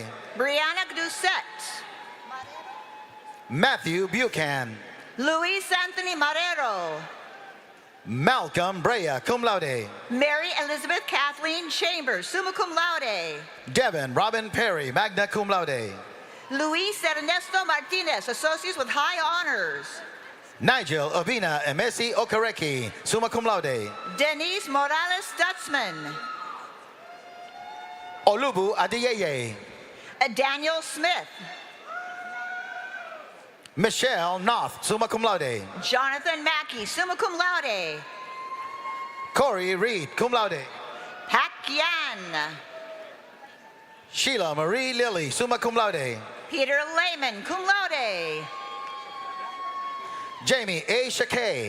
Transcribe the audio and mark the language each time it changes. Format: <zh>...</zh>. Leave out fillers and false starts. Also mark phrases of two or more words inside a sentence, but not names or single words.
<en>Brianna Doucette. Matthew Buchan. Luis Anthony Marrero. Malcolm Brea,</en> <la>cum laude.</la> <en>Mary Elizabeth Kathleen Chambers,</en> <la>summa cum laude.</la> <en>Devin Robin Perry,</en> <la>magna cum laude.</la> <en>Luis Ernesto Martinez, associates with high honors. Nigel Ovina Emesi Okareki,</en> <la>summa cum laude.</la> <en>Denise Morales Stutzman. Olubu Adiyeye. Daniel Smith.</en> <la>Michelle Noth, summa cum laude. Jonathan Mackey, summa cum laude.</la> <en>Corey Reed,</en> <la>cum laude.</la> <en>Pak Yan. Sheila Marie Lilly,</en> <la>summa cum laude.</la> <en>Peter Lehman,</en> <la>cum laude.</la> <en>Jamie A. Shakay.</en>